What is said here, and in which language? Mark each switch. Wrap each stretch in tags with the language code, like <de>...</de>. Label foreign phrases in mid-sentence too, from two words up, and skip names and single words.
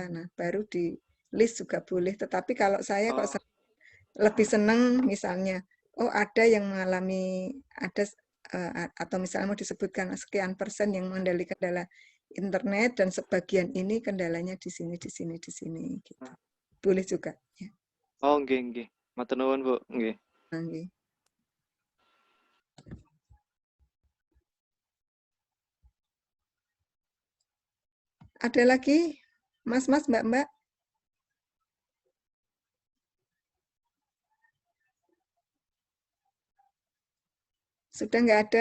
<id>Nah, baru di list juga boleh. Tetapi kalau saya kok lebih senang misalnya ada yang mengalami atau misalnya mau disebutkan sekian persen yang mengendali kendala internet dan sebagian ini kendalanya di sini gitu. Boleh juga ya.</id> <jv>Oh, nggih. Matur nuwun, Bu. Nggih. Nggih.</jv> <id>Ada lagi? Mas-mas, Mbak-mbak? Sudah nggak ada?</id>